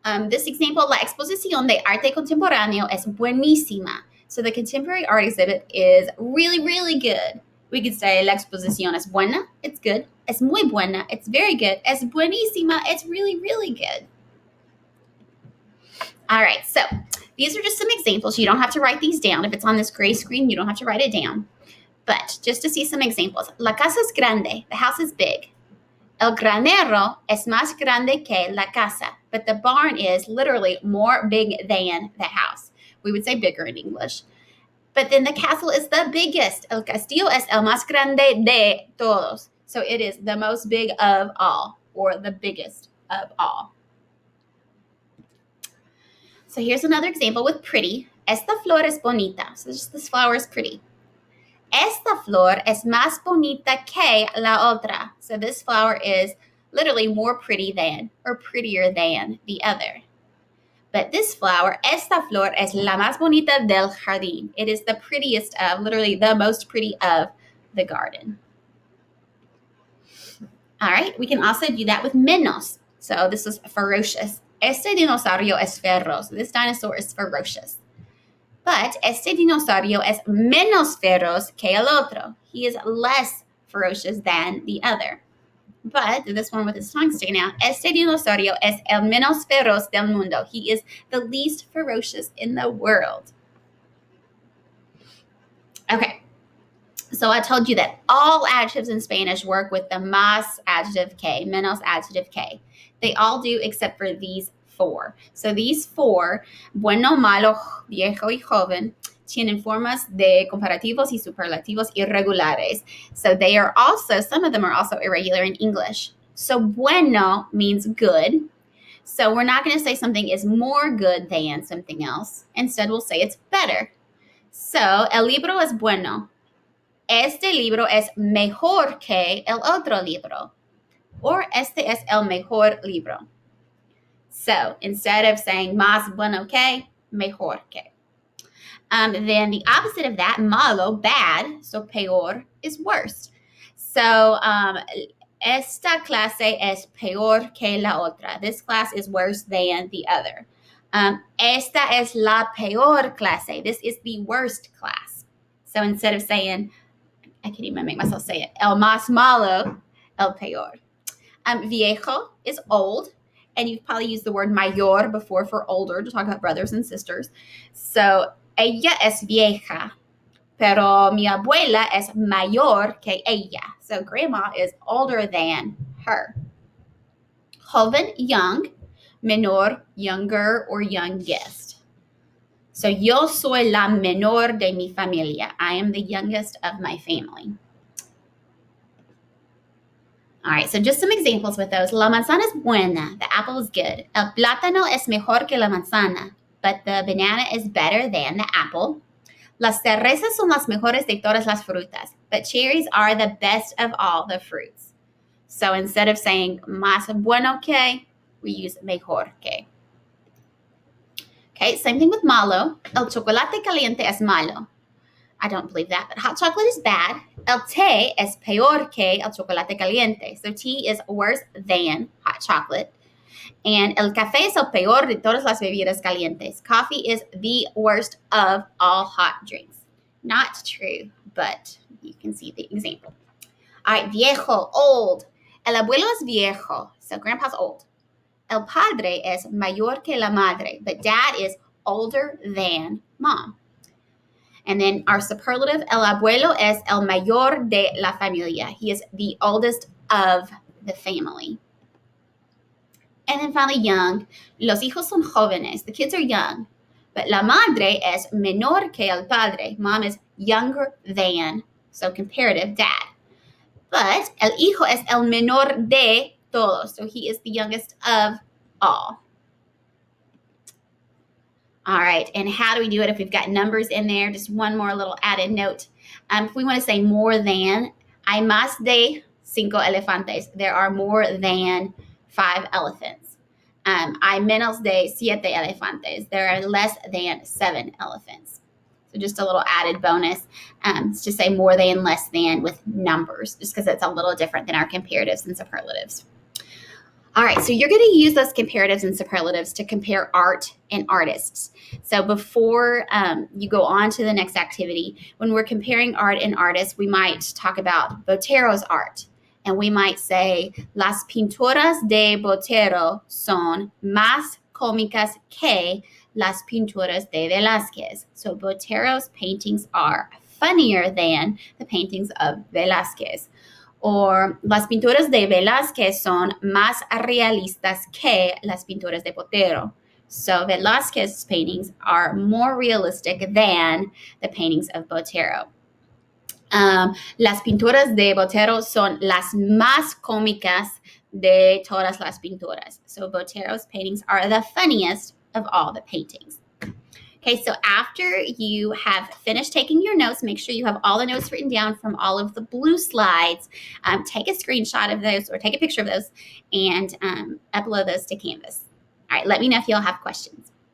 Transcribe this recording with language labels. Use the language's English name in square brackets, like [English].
[English] This example, [Spanish] la exposición de arte contemporáneo es buenísima. [English] So the contemporary art exhibit is really, really good. We could say [Spanish] la exposición es buena. [English] It's good. [Spanish] Es muy buena. [English] It's very good. [Spanish] Es buenísima. [English] It's really, really good. All right, so these are just some examples. You don't have to write these down. If it's on this gray screen, you don't have to write it down. But just to see some examples. [Spanish] La casa es grande. [English] The house is big. [Spanish] El granero es más grande que la casa. [English] But the barn is literally more big than the house. We would say bigger in English. But then the castle is the biggest. [Spanish] El castillo es el más grande de todos. [English] So it is the most big of all, or the biggest of all. So here's another example with pretty. [Spanish] Esta flor es bonita. [English] So just this flower is pretty. [Spanish] Esta flor es más bonita que la otra. [English] So this flower is literally more pretty than, or prettier than, the other. But this flower, [Spanish] esta flor es la más bonita del jardín. [English] It is the prettiest of, literally the most pretty of the garden. All right, we can also do that with menos. So this is ferocious. [Spanish] Este dinosaurio es feroz. [English] This dinosaur is ferocious. [Spanish] But este dinosaurio es menos feroz que el otro. [English] He is less ferocious than the other. But this one with his tongue sticking out, [Spanish] este dinosaurio es el menos feroz del mundo. [English] He is the least ferocious in the world. Okay, so I told you that all adjectives in Spanish work with the más adjective que, menos adjective que. They all do except for these four. So these four, [Spanish] bueno, malo, viejo y joven, tienen formas de comparativos y superlativos irregulares. [English] So they are also, some of them are also irregular in English. So bueno means good. So we're not going to say something is more good than something else. Instead, we'll say it's better. [Spanish] So el libro es bueno. Este libro es mejor que el otro libro. Or este es el mejor libro. [English] So instead of saying [Spanish] más bueno que, mejor que. [English] Then the opposite of that, malo, bad, so peor is worse. [Spanish] So esta clase es peor que la otra. [English] This class is worse than the other. [Spanish] Esta es la peor clase. [English] This is the worst class. So instead of saying, I can't even make myself say it, [Spanish] el más malo, el peor. [English] Viejo is old, and you've probably used the word mayor before for older to talk about brothers and sisters. [Spanish] So ella es vieja, pero mi abuela es mayor que ella. [English] So grandma is older than her. Joven, young. Menor, younger or youngest. [Spanish] So yo soy la menor de mi familia. [English] I am the youngest of my family. All right, so just some examples with those. [Spanish] La manzana es buena. [English] The apple is good. [Spanish] El plátano es mejor que la manzana. [English] But the banana is better than the apple. [Spanish] Las cerezas son las mejores de todas las frutas. [English] But cherries are the best of all the fruits. So instead of saying más bueno que, we use mejor que. Okay, same thing with [Spanish] malo. El chocolate caliente es malo. [English] I don't believe that, but hot chocolate is bad. [Spanish] El té es peor que el chocolate caliente. [English] So tea is worse than hot chocolate. [Spanish] And el café es el peor de todas las bebidas calientes. [English] Coffee is the worst of all hot drinks. Not true, but you can see the example. All right, viejo, old. [Spanish] El abuelo es viejo, [English] so grandpa's old. [Spanish] El padre es mayor que la madre, [English] but dad is older than mom. And then our superlative, [Spanish] el abuelo es el mayor de la familia. [English] He is the oldest of the family. And then finally, young. [Spanish] Los hijos son jóvenes. [English] The kids are young. But [Spanish] la madre es menor que el padre. [English] Mom is younger than, so comparative, dad. [Spanish] But el hijo es el menor de todos. [English] So he is the youngest of all. All right, and how do we do it if we've got numbers in there? Just one more little added note. If we want to say more than, [Spanish] hay más de 5 elefantes. [English] There are more than 5 elephants. [Spanish] Hay menos de 7 elefantes. [English] There are less than 7 elephants. So just a little added bonus to say more than, less than with numbers, just because it's a little different than our comparatives and superlatives. All right, so you're going to use those comparatives and superlatives to compare art and artists. So before you go on to the next activity, when we're comparing art and artists, we might talk about Botero's art. And we might say, [Spanish] las pinturas de Botero son más cómicas que las pinturas de Velázquez. [English] So Botero's paintings are funnier than the paintings of Velázquez. [Spanish] Or las pinturas de Velázquez son más realistas que las pinturas de Botero. [English] So Velázquez's paintings are more realistic than the paintings of Botero. [Spanish] Las pinturas de Botero son las más cómicas de todas las pinturas. [English] So Botero's paintings are the funniest of all the paintings. Okay, so after you have finished taking your notes, make sure you have all the notes written down from all of the blue slides. Take a screenshot of those or take a picture of those and upload those to Canvas. All right, let me know if y'all have questions.